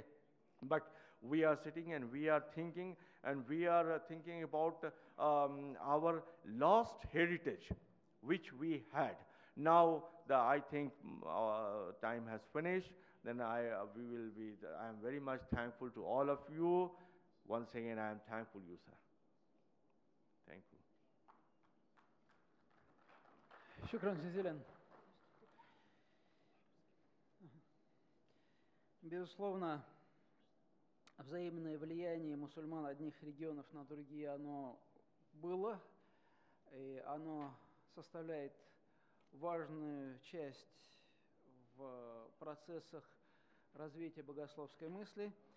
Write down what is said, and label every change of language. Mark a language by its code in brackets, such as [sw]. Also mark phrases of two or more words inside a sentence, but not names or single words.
[en] But we are sitting and we are thinking, and we are thinking about our lost heritage, which we had. Now, I think time has finished. Then I am very much thankful to all of you. Once again, I am thankful you, sir. Thank you. [ar] شكرا جزيلا. [ru] Безусловно, взаимное влияние мусульман одних регионов на другие, оно было, и оно составляет важную часть в процессах развития богословской мысли.